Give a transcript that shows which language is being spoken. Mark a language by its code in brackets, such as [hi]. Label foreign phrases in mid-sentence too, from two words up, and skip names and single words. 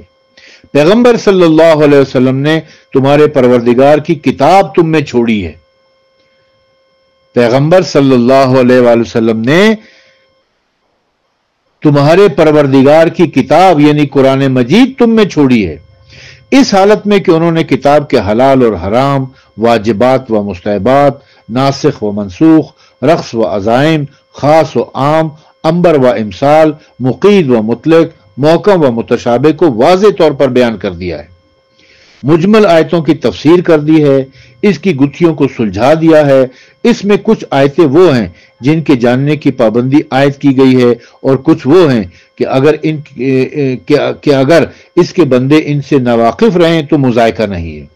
[ur] پیغمبر صلی اللہ علیہ وسلم نے تمہارے پروردگار کی کتاب تم میں چھوڑی ہے. پیغمبر صلی اللہ علیہ وآلہ وسلم نے تمہارے پروردگار کی کتاب یعنی قرآن مجید تم میں چھوڑی ہے، اس حالت میں کہ انہوں نے کتاب کے حلال اور حرام، واجبات و مستحبات، ناسخ و منسوخ، رخص و عزائم، خاص و عام، امبر و امسال، مقید و مطلق، محکم و متشابہ کو واضح طور پر بیان کر دیا ہے، مجمل آیتوں کی تفسیر کر دی ہے، اس کی گتھیوں کو سلجھا دیا ہے. اس میں کچھ آیتیں وہ ہیں جن کے جاننے کی پابندی عائد کی گئی ہے، اور کچھ وہ ہیں کہ اگر اس کے بندے ان سے ناواقف رہیں تو مذائقہ نہیں ہے.